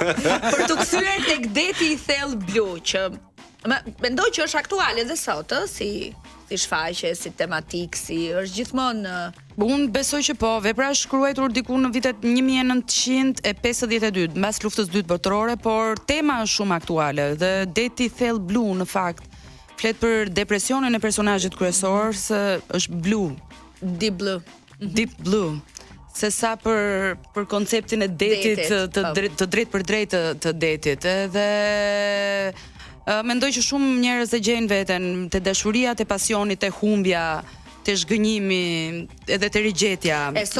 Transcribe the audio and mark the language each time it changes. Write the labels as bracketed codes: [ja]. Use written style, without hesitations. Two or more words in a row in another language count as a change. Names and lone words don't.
[sq] Për të kthyer tek deti i thellë blu që mendoj që është aktuale edhe sot, si shfaqje, si tematik, si është gjithmonë. Unë besoj që po, vepra është shkruar diku në vitet 1952, mbas luftës së dytë botërore, por tema është shumë aktuale dhe deti thellë blu në fakt flet për depresionin e personazhit kryesor, se është blue, [en] Deep Blue. deep blue. [sq] Se sa për konceptin e detit, të drejt për drejt të detit. Edhe mendoj që shumë njerëz e gjejnë veten te dashuria, te pasioni, te humbja, te zhgënjimi, edhe te rigjetja e vetes.